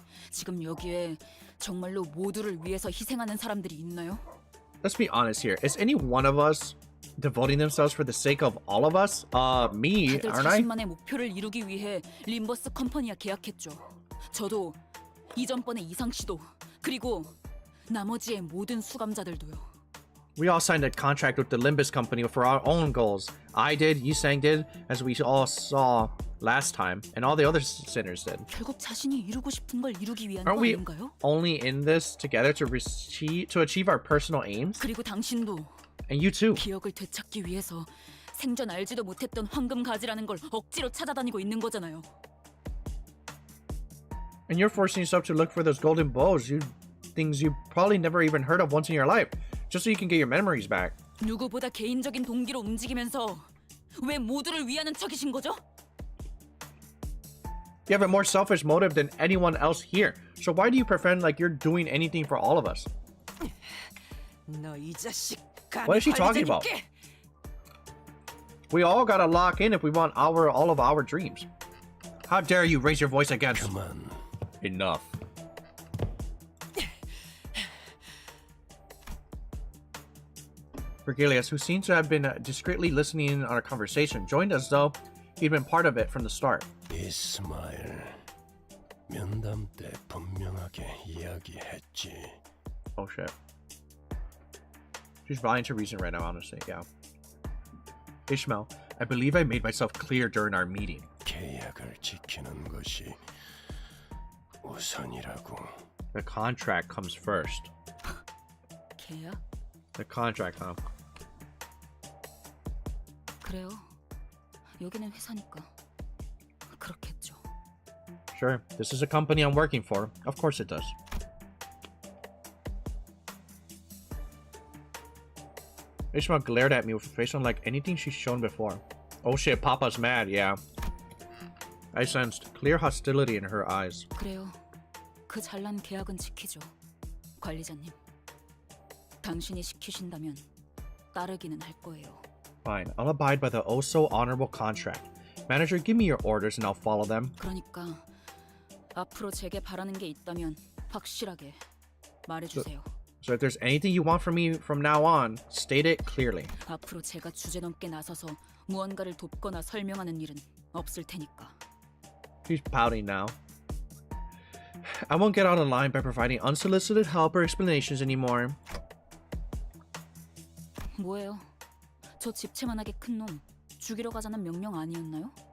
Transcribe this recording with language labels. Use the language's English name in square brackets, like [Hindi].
[Korean] 지금 여기에 정말로 모두를 위해서 희생하는 사람들이 있나요? [English] Let's be honest here. Is any one of us devoting themselves for the sake of all of us? Me, [Korean] 다들 [English] aren't I? [Korean] 자신만의 목표를 이루기 위해 림버스 컴퍼니와 계약했죠. 저도 이전번의 이상 씨도 그리고 나머지의 모든 수감자들도요. [English] We all signed a contract with the Limbus company for our own goals. I did, Yusang did, as we all saw. last time, and all the other sinners did. [Korean] 결국 자신이 이루고 싶은 걸 이루기 위한 [English] Aren't [Korean] 거 [English] we [Korean] 아닌가요? [English] only in this together to achieve our personal aims? [Korean] 그리고 당신도 [English] And you too. [Korean] 기억을 되찾기 위해서 생전 알지도 못했던 황금 가지라는 걸 억지로 찾아다니고 있는 거잖아요. [English] And you're forcing yourself to look for those golden bows, things you probably never even heard of once in your life, just so you can get your memories back. [Korean] 누구보다 개인적인 동기로 움직이면서 왜 모두를 위하는 척이신 거죠? [English] You have a more selfish motive than anyone else here. So why do you pretend like you're doing anything for all of us? [Korean] 너 이 자식. [English] What is she talking about? We all gotta lock in if we want all of our dreams. How dare you raise your voice against? Come on. Enough. Vergilius, who seems to have been discreetly listening in on our conversation, joined as though he'd been part of it from the start. [Korean] 이스마일, 면담 때 분명하게 이야기했지. [English] Oh shit. She's vying to reason right now, honestly, yeah. Ishmael, I believe I made myself clear during our meeting. [Korean] 계약을 지키는 것이 우선이라고. [English] The contract comes first. [Korean] 계약? [English] The contract, huh? [Korean] 그래요. 여기는 회사니까 그렇겠죠. [English] Sure, this is a company I'm working for. Of course it does. Ishmael glared at me with a face unlike anything she's shown before. Oh shit, Papa's mad, yeah. I sensed clear hostility in her eyes. [Korean] 그래요. 그 잘난 계약은 지키죠. 관리자님. 당신이 시키신다면 따르기는 할 거예요. [English] Fine, I'll abide by the oh-so-honorable contract. Manager, give me your orders and I'll follow them. [Korean] 그러니까 앞으로 제게 바라는 게 있다면 확실하게 말해주세요. [English] So if there's anything you want from me from now on, state it clearly. [Korean] 앞으로 제가 주제넘게 나서서 무언가를 돕거나 설명하는 일은 없을 테니까. [English] She's pouting now. I won't get out of line by providing unsolicited help or explanations anymore. [Korean] 뭐예요? 저 집채만하게 큰 놈 죽이러 가자는 명령 아니었나요?